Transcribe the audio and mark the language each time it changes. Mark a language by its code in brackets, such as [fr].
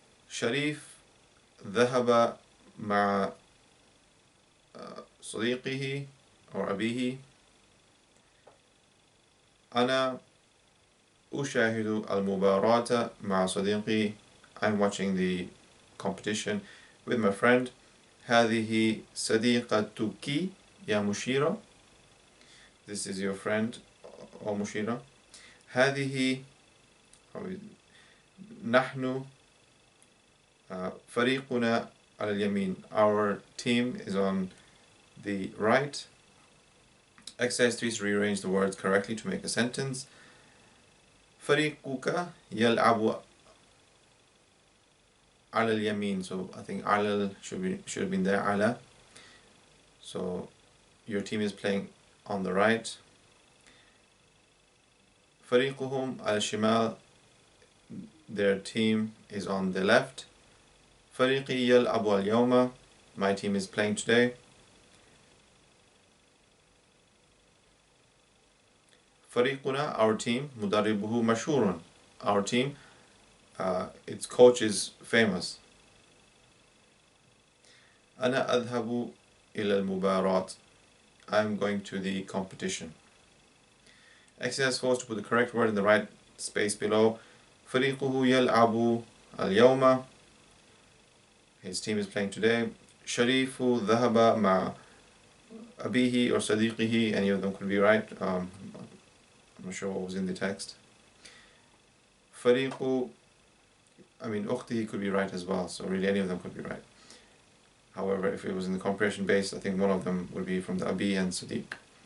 [ar] شريف ذهب مع صديقه or أبيه. أنا أشاهد المباراة مع صديقي. [en] I'm watching the competition with my friend. [ar] هذه صديقتك يا مشيرة. [en] This is your friend or مشيرة. [ar] هذه نحن فريقنا على اليمين. [en] Our team is on the right. Exercise 3 is to rearrange the words correctly to make a sentence. [ar] فريقك يلعب على اليمين. [en] So I think على should have been there. [ar] على. [en] So your team is playing on the right. [ar] فريقهم على الشمال. [en] Their team is on the left. [ar] فريقي يلعب اليوم. [en] My team is playing today. [ar] فريقنا, [en] our team, [ar] مدربه مشهور. [en] Our team, its coach is famous. [ar] أنا أذهب إلى المباراة. [en] I'm going to the competition. Exercise 4 is to put the correct word in the right space below. [ar] فريقه يلعب اليوم. [en] His team is playing today. [ar] شريف ذهب مع أبيه or صديقه. [en] Any of them could be right. I'm not sure what was in the text. أخته could be right as well, so really any of them could be right. However, if it was in the comparison base, I think one of them would be from the Abi and Sadiq.